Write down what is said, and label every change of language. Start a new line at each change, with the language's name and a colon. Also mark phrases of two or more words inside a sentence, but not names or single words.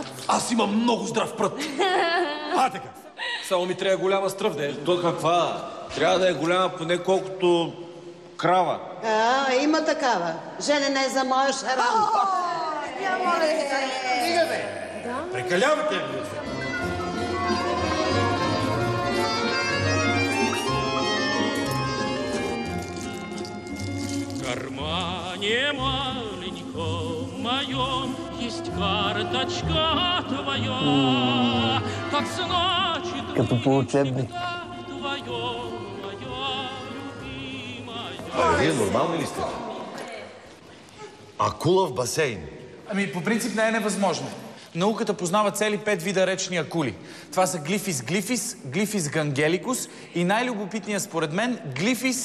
Bulgarian: Аз имам много здрав прът. Така. Само ми трябва голяма стръв, де. То каква? Трябва да е голяма поне колкото крава. Има такава. Женена е за моя шарам. Няма ли? Стига, бе! Прекалявате ли?
Russian: В кармане маленьком моем есть карточка твоя, как значит
Bulgarian: Като по учебник. Вие нормални ли сте? Акула в басейн. Ами, по принцип не е невъзможно. Науката познава цели 5 вида речни акули. Това са глифис глифис, глифис гангеликус и най-любопитният според мен глифис...